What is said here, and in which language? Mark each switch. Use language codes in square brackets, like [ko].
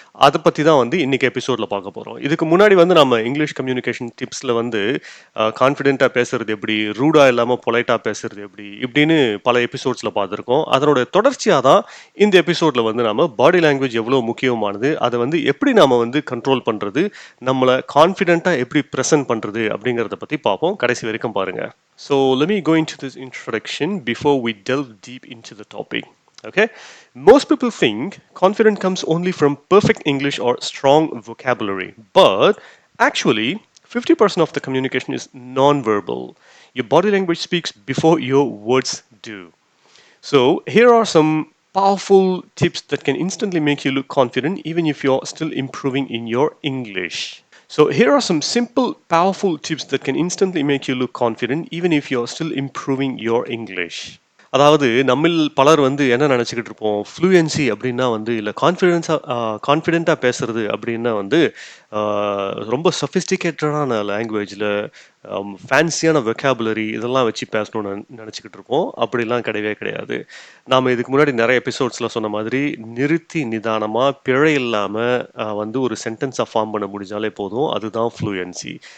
[ta] அதை பற்றி தான் வந்து இன்னைக்கு எபிசோடில் பார்க்க போகிறோம். இதுக்கு முன்னாடி வந்து நம்ம இங்கிலீஷ் கம்யூனிகேஷன் டிப்ஸில் வந்து கான்ஃபிடென்ட்டாக பேசுறது எப்படி, ரூடாக இல்லாமல் பொலைட்டாக பேசுறது எப்படி இப்படின்னு பல எபிசோட்ஸில் பார்த்துருக்கோம். அதனோட தொடர்ச்சியாக தான் இந்த எபிசோடில் வந்து நம்ம பாடி லாங்குவேஜ் எவ்வளோ முக்கியமானது, அதை வந்து எப்படி நாம வந்து கண்ட்ரோல் பண்ணுறது, நம்மளை கான்ஃபிடென்ட்டாக எப்படி ப்ரெசென்ட் பண்ணுறது அப்படிங்கிறத பற்றி பார்ப்போம். கடைசி வரைக்கும் பாருங்க. [en] So let me go into this introduction before we delve deep into the topic. Okay, most people think confidence comes only from perfect English or strong vocabulary, but actually 50% of the communication is non-verbal. Your body language speaks before your words do. So here are some powerful tips that can instantly make you look confident even if you're still improving in your English. So here are some simple powerful tips that can instantly make you look confident even if you're still improving your English. [ta] அதாவது நம்மில் பலர் வந்து என்ன நினச்சிக்கிட்டு இருப்போம், fluency அப்படின்னா வந்து இல்லை கான்ஃபிடென்ட்டாக பேசுறது அப்படின்னா வந்து ரொம்ப சொஃபிஸ்டிகேட்டடான லாங்குவேஜில் ஃபேன்சியான வெக்காபுலரி இதெல்லாம் வச்சு பேசணும்னு நினச்சிக்கிட்டு இருப்போம். அப்படிலாம் கிடையவே கிடையாது. நாம் இதுக்கு முன்னாடி நிறைய எபிசோட்ஸில் சொன்ன மாதிரி நிறுத்தி நிதானமாக பிழை இல்லாமல் வந்து ஒரு சென்டென்ஸை ஃபார்ம் பண்ண முடிஞ்சாலே போதும். அதுதான் ஃப்ளூயன்சி.